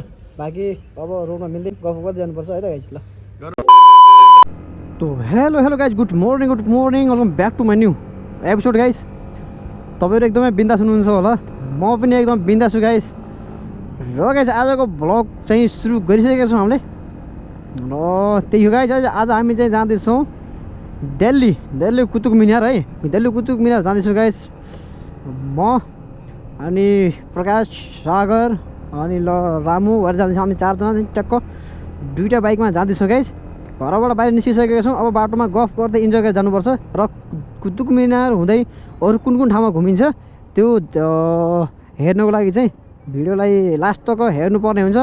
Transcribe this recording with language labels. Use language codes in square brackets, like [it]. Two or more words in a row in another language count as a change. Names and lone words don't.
[ne] बाँकी अब रोडमा मिल्दै गफ गर्दै जानुपर्छ है त गाइस। [en] ल तो hello guys good morning welcome back to my new episode guys. [ne] तपाईँहरू एकदमै बिन्दास हुनुहुन्छ होला, म पनि एकदम बिन्दास छु गाइस। र गाइस आजको भ्लग चाहिँ सुरु गरिसकेका छौँ हामीले। र त्यही हो गाइस, आज हामी चाहिँ जाँदैछौँ दिल्ली कुतुब मिनार है। दिल्ली कुतुब मिनार जाँदैछौँ गाइस। म अनि प्रकाश सागर अनि रामु भएर जाँदैछौँ हामी 4 जना टक्क 2टा बाइकमा जाँदैछौँ गाइस। घरबाट बाहिर निस्किसकेका छौँ। अब बाटोमा गफ गर्दै इन्जोय गरेर जानुपर्छ। र कुतुब मिनार हुँदै अरू कुन ठाउँमा घुमिन्छ त्यो हेर्नको लागि चाहिँ भिडियोलाई लास्ट तक हेर्नुपर्ने हुन्छ।